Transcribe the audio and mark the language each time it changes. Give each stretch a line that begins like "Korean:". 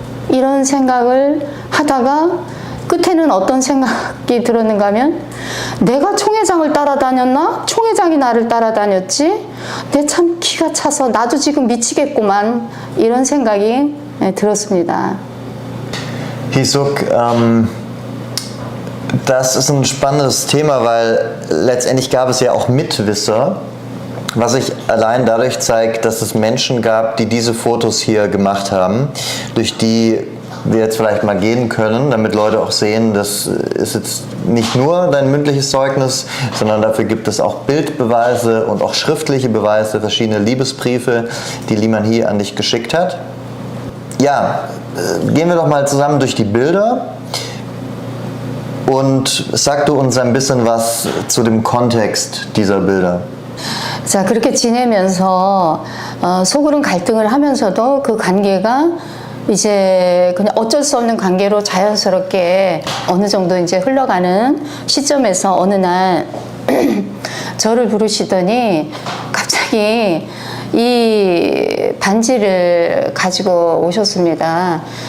Korean: 이런 생각을 하다가 끝에는 어떤 생각이 들었는가 하면 내가 총회장을 따라다녔나? 총회장이 나를 따라다녔지? 내 참 기가 차서 나도 지금 미치겠구만 이런 생각이 들었습니다.
German: Hisuk, Das ist ein spannendes Thema, weil letztendlich gab es ja auch Mitwisser, was sich allein dadurch zeigt, dass es Menschen gab, die diese Fotos hier gemacht haben, durch die wir jetzt vielleicht mal gehen können, damit Leute auch sehen, das ist jetzt nicht nur dein mündliches Zeugnis, sondern dafür gibt es auch Bildbeweise und auch schriftliche Beweise, verschiedene Liebesbriefe, die Liman Hy an dich geschickt hat. Ja, gehen wir doch mal zusammen durch die Bilder und sag du uns ein bisschen was zu dem Kontext dieser Bilder.
Korean: 자, 그렇게 지내면서 속으로는 갈등을 하면서도 그 관계가 이제 그냥 어쩔 수 없는 관계로 자연스럽게 어느 정도 이제 흘러가는 시점에서 어느 날 저를 부르시더니 갑자기 이 반지를 가지고 오셨습니다.